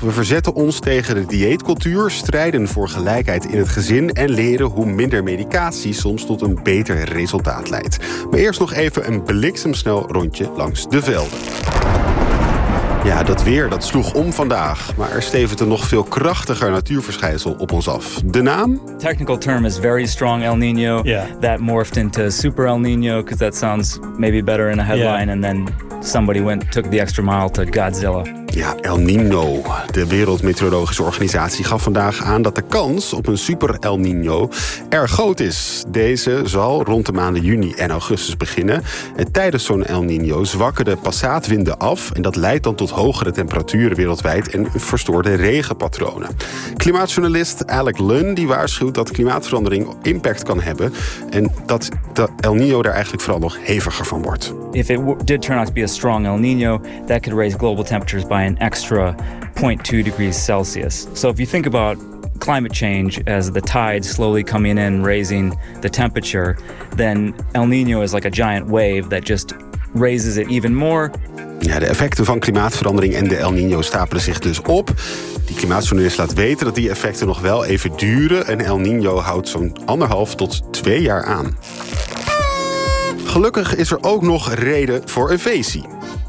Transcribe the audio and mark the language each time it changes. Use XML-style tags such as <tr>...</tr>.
<nl>We verzetten ons tegen de dieetcultuur, strijden voor gelijkheid in het gezin en leren hoe minder medicatie soms tot een beter resultaat leidt. Maar eerst nog even een bliksemsnel rondje langs de velden. Ja, dat weer, dat sloeg om vandaag. Maar er stevent een nog veel krachtiger natuurverschijnsel op ons af. De naam?</nl> <en>Technical term is very strong El Niño. Yeah. That morphed into super El Niño, because that sounds maybe better in a headline. Yeah. And then somebody went took the extra mile to Godzilla.</en> <nl>Ja, El Niño. De Wereldmeteorologische Organisatie gaf vandaag aan dat de kans op een super El Niño erg groot is. Deze zal rond de maanden juni en augustus beginnen. En tijdens zo'n El Niño zwakken de passaatwinden af en dat leidt dan tot hogere temperaturen wereldwijd en verstoorde regenpatronen. Klimaatjournalist Alec Lunn die waarschuwt dat klimaatverandering impact kan hebben en dat de El Niño daar eigenlijk vooral nog heviger van wordt.</nl> <en>If it did turn out to be a strong El Niño, that could raise global temperatures by an extra 0.2 degrees Celsius. So if you think about climate change as the tide slowly coming in raising the temperature, then El Niño is like a giant wave that just raises it even more.</en> <nl>Ja, de effecten van klimaatverandering en de El Niño stapelen zich dus op. Die klimaatjournalist laat weten dat die effecten nog wel even duren. En El Niño houdt zo'n 1,5 tot 2 jaar aan. Gelukkig is er ook nog reden voor een feestje.</nl>